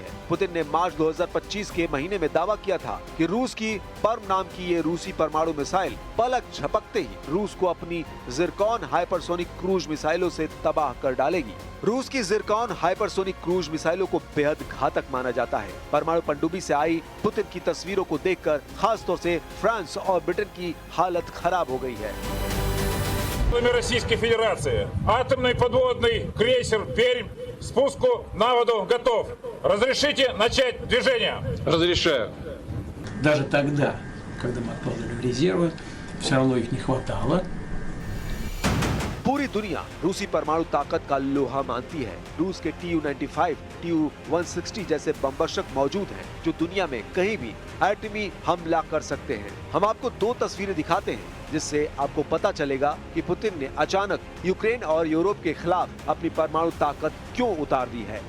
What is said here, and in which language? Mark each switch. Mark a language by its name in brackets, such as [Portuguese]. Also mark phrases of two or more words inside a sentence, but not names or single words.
[Hindi] पुतिन ने मार्च 2025 के महीने में दावा किया था कि रूस की पर्म नाम की ये रूसी परमाणु मिसाइल पलक झपकते ही रूस को अपनी जिरकॉन [English] hypersonic cruise [Hindi] मिसाइलों से तबाह कर डालेगी। रूस की जिरकॉन [English] hypersonic cruise [Hindi] मिसाइलों को बेहद घातक माना जाता है। परमाणु पनडुब्बी से आई पुतिन की तस्वीरों को देखकर खास तौर से फ्रांस और ब्रिटेन की हालत खराब हो गई है। [Russian] Российской Федерации. Атомный подводный крейсер «Пермь» спуску на воду готов. Разрешите начать движение? Разрешаю. Даже тогда, когда мы откладывали резервы, все равно их не хватало. [Hindi] पूरी दुनिया रूसी परमाणु ताकत का लोहा मानती है। रूस के Tu-95, Tu-160 जैसे बमवर्षक मौजूद हैं जो दुनिया में कहीं भी एटमी हमला कर सकते हैं। हम आपको 2 तस्वीरें दिखाते हैं जिससे आपको पता चलेगा कि पुतिन ने अचानक यूक्रेन और यूरोप के खिलाफ अपनी परमाणु ताकत क्यों उतार दी है।